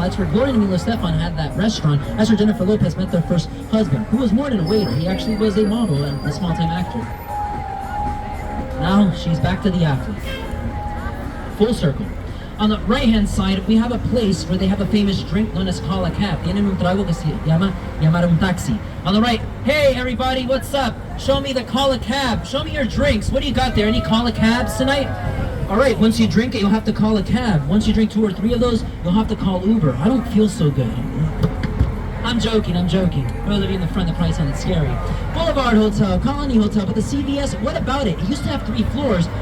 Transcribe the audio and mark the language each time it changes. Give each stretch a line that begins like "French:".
English: That's where Gloria and Emilio Estefan had that restaurant. That's where Jennifer Lopez met their first husband, who was more than a waiter. He actually was a model and a small-time actor. Now she's back to the athlete. Full circle. On the right-hand side, we have a place where they have a famous drink known as Call a Cab.
Spanish: Tienen un trago que se llama llamar un taxi.
English: On the right, hey everybody, what's up? Show me the Call a Cab. Show me your drinks. What do you got there? Any Call a Cabs tonight? All right, once you drink it, you'll have to call a cab. Once you drink 2 or 3 of those, you'll have to call Uber. I don't feel so good. I'm joking. For those of you in the front, that probably sounded scary. Boulevard Hotel, Colony Hotel, but the CVS, what about it? It used to have 3 floors.